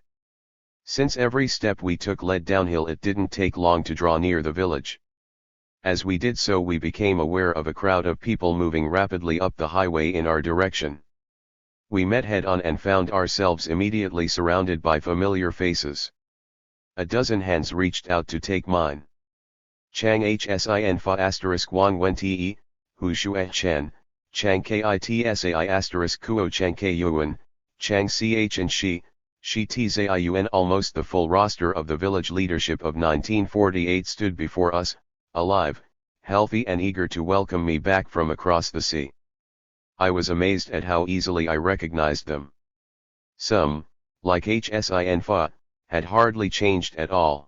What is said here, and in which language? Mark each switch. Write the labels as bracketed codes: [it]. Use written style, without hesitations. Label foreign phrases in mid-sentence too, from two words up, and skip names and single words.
[en] Since every step we took led downhill, it didn't take long to draw near the village. As we did so, we became aware of a crowd of people moving rapidly up the highway in our direction. We met head-on and found ourselves immediately surrounded by familiar faces. A dozen hands reached out to take mine. Chang Hsin Fa asterisk Wang Wen Te, Hu Shuai Chen, Chang Kitsai asterisk Kuo Chang K Yuan, Chang Ch and Shi Tzaiun. Almost the full roster of the village leadership of 1948 stood before us, alive, healthy and eager to welcome me back from across the sea. I was amazed at how easily I recognized them. Some, like Hsin Fa, had hardly changed at all.